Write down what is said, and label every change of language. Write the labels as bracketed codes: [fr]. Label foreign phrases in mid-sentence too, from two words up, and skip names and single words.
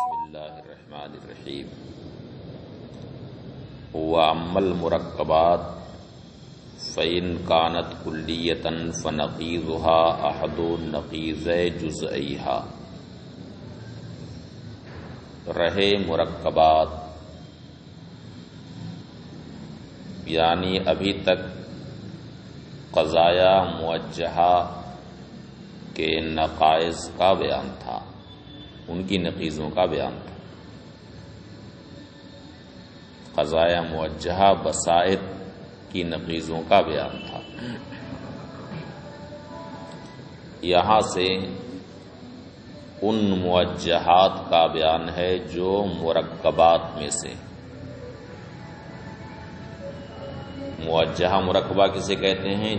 [ar] اللہ الرحمن الرحیم وَأَمَّا الْمُرَكَّبَاتُ فَإِنْ كَانَتْ كُلِّيَّةً فَنَقِيضُهَا أَحَدُ نَقِيضَيْ جُزْئَيْهَا۔ [ur] رہے مرکبات یعنی ابھی تک قضایا موجہہ کے نقائص کا بیان تھا، ان کی نقیضوں کا بیان تھا۔ قضایا موجہہ بسائط کی نقیضوں کا بیان تھا۔ یہاں سے ان موجہات کا بیان ہے جو مرکبات میں سے۔ موجہہ مرکبہ کسے کہتے ہیں؟